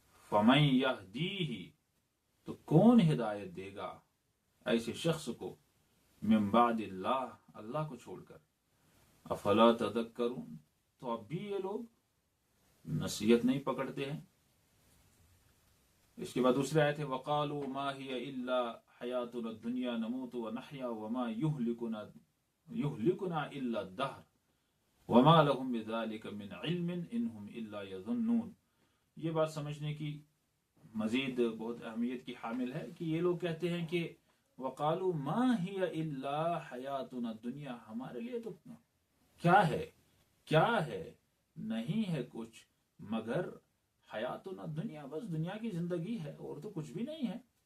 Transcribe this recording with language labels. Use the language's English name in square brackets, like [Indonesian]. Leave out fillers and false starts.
[Arabic] فَمَن يَهْدِيهِ. [Urdu] تو کون ہدایت دے گا ایسے شخص کو، [Arabic] من بعد اللہ، [Urdu] اللہ کو چھوڑ کر. [Arabic] افلا تذکرون. [Urdu] تو اب بھی یہ لوگ نصیحت نہیں پکڑتے ہیں. اس کے بعد دوسری آیت ہے [Arabic] وقالوا ما هي الا حیاتنا الدنیا نموت ونحیا وما يهلكنا الا الدهر وما لهم بذلك من علم انهم الا يظنون. [Urdu] یہ بات سمجھنے کی مزید بہت اہمیت کی حامل ہے کہ یہ لوگ کہتے ہیں کہ [Arabic] وقالوا ما هي الا حیاتنا الدنیا. [Urdu] ہمارے لیے تو کیا ہے نہیں ہے کچھ مگر حیاتنا دنیا، بس دنیا کی زندگی ہے، اور تو کچھ بھی نہیں ہے.